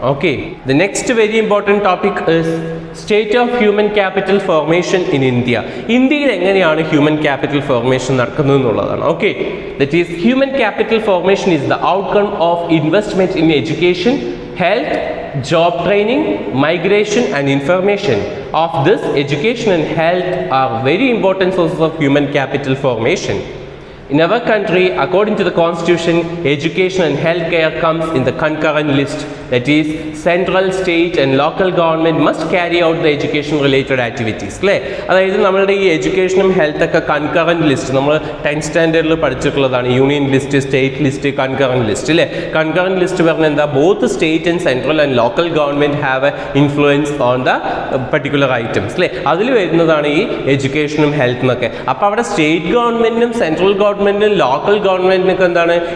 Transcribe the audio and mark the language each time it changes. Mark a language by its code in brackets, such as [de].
[en] Okay, the next very important topic is state of human capital formation in India. [ml] ഇന്ത്യയിൽ എങ്ങനെയാണ് human capital formation നടക്കുന്നത് എന്നുള്ളതാണ്. [en] Okay, that is human capital formation is the outcome of investment in education, health, job training, migration and information. Of this, education and health are very important sources of human capital formation. In our country, according to the constitution, education and healthcare comes in the concurrent list. That is, central, state and local government must carry out the education related activities. [ml] അല്ലേ, അതായത് നമ്മളുടെ ഈ എഡ്യൂക്കേഷനും health ഒക്കെ concurrent list നമ്മൾ 10th സ്റ്റാൻഡേർഡിൽ പഠിച്ചിട്ടുള്ളതാണ്. Union list, state list, concurrent list അല്ലേ. Concurrent list പറഞ്ഞാൽ എന്താ? [en] Both state and central and local government have a influence on the particular items അല്ലേ. [ml] അതിൽ വരുന്നതാണ് ഈ എഡ്യൂക്കേഷനും ഹെൽത്തും ഒക്കെ. അപ്പോൾ അവിടെ സ്റ്റേറ്റ് ഗവൺമെൻറ്റിനും സെൻട്രൽ ഗവൺമെൻറ്റിനും ലോക്കൽ ഗവൺമെൻറ്റിനൊക്കെ എന്താണ്?